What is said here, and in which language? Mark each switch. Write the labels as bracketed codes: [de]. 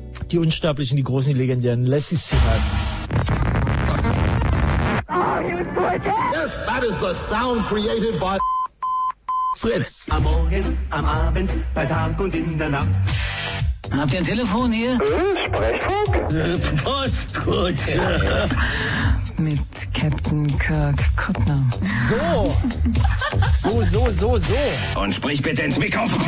[de] Die Unsterblichen, die großen, die legendären Lassie Singers. [en] Yes, that is the sound created by Fritz. [de] Am Morgen, am Abend, bei Tag und in der Nacht. Habt ihr ein Telefon hier? Sprechfunk? Postkutsche. Ja. Mit Captain Kirk Kuttner. So. So, so, so, so. Und sprich bitte ins Mikrofon.